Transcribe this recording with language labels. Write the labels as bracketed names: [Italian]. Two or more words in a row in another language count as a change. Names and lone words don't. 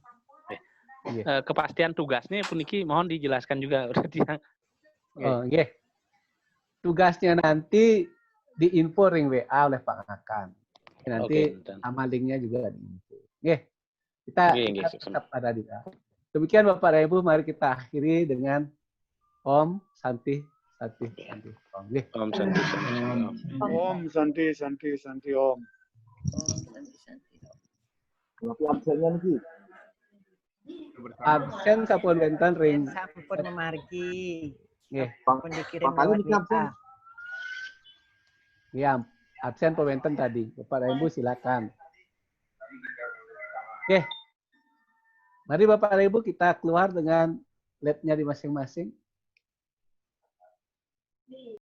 [Indonesian] Kepastian tugasnya puniki mohon dijelaskan juga berarti yang. Tugasnya nanti diinfo ring WA oleh Pak Ngakang. Nanti sama linknya juga diinfo. Kita tetap ada di dalam. Demikian Bapak dan Ibu, mari kita akhiri dengan [Sanskrit] Om Santi Santi Santi Om. Om Santi Santi Om. Om Santi Santi Santi Om. [Indonesian] Absennya lagi. [Balinese] Absen sampun wonten ring. Sampun margi. Nggih. [Indonesian] Sampun dikirim lewat WA. Iya, absen pewenten tadi. Bapak dan Ibu silakan. Oke. Mari Bapak dan Ibu kita keluar dengan lab-nya di masing-masing.